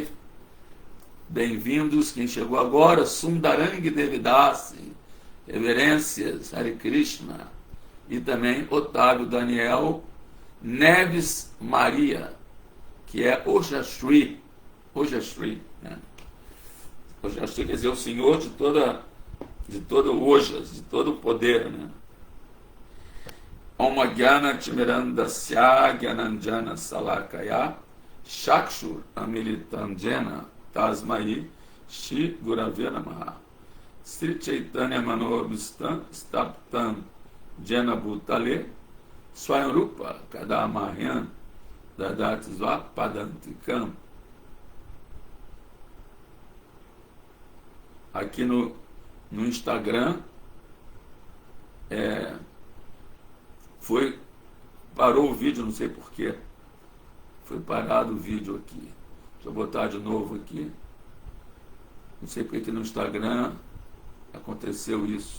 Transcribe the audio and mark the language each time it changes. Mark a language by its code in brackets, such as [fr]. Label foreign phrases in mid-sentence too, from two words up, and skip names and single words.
[pt] Bem-vindos, quem chegou agora, Sundarang Devidasi, reverências, Hare Krishna, e também Otávio Daniel Neves Maria, que é Ojashri, né? Ojashri quer dizer o Senhor de todo Ojas, de todo o poder, né? [sa] ॐ ज्ञान तिमिरान्धस्य ज्ञानाञ्जन शलाकया चक्षुर् उन्मीलितं येन तस्मै श्री गुरवे नमः श्री चैतन्य मनोऽभीष्टं स्थापितं येन भूतले स्वयंरूपः कदा मह्यं ददाति पदान्तिकम्. [pt] Aqui no Instagram parou o vídeo, não sei porquê. Foi parado o vídeo aqui. Deixa eu botar de novo aqui. Não sei porque que no Instagram aconteceu isso.